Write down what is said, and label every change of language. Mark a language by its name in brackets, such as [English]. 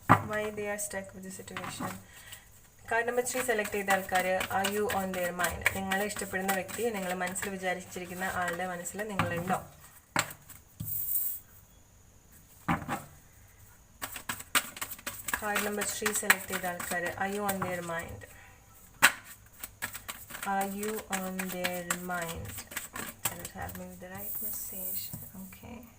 [English] Why they are stuck with the situation? [Malayalam] Card number 3 select ചെയ്ത ആൾക്കാർ, [English] Are you on their mind? [Malayalam] നിങ്ങളെ ഇഷ്ടപ്പെടുന്ന വ്യക്തി, നിങ്ങൾ മനസ്സിൽ വിചാരിച്ചിരിക്കുന്ന ആളുടെ മനസ്സിൽ നിങ്ങളുണ്ടോ? കാർഡ് നമ്പർ 3 സെലക്ട് ചെയ്ത ആൾക്കാർ, [English] Are you on their mind? Are you on their mind? Have me with the right message. Okay.